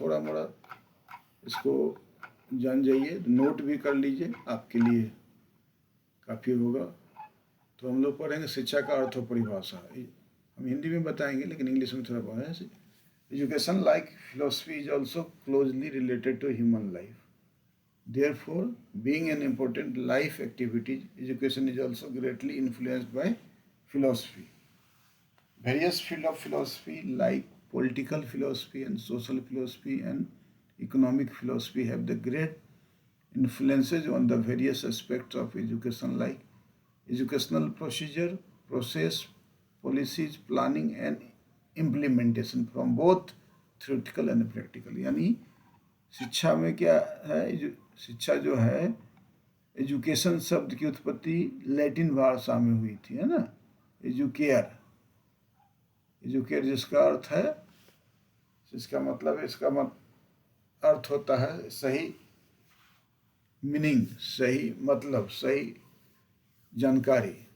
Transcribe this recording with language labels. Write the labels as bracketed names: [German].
[Hindi] थोड़ा मोड़ा इसको जान जाइए, नोट भी कर लीजिए, आपके लिए काफ़ी होगा। तो हम लोग पढ़ेंगे शिक्षा का अर्थ और परिभाषा। हम हिंदी में बताएंगे लेकिन इंग्लिश में थोड़ा पढ़ेंगे। [English] Education like philosophy is also closely related to human life. Therefore, being an important life activity, education is also greatly influenced by philosophy. Various fields of philosophy like political philosophy and social philosophy and economic philosophy have the great influences on the various aspects of education like educational procedure, process, policies, planning and implementation from both theoretical and practical. [Hindi] यानी शिक्षा में क्या है, शिक्षा जो है, education शब्द की उत्पत्ति लैटिन भाषा में हुई थी, है ना। एजुकेयर, एजुकेयर जिसका अर्थ है, जिसका मतलब है, इसका अर्थ होता है सही मीनिंग, सही मतलब, सही जानकारी।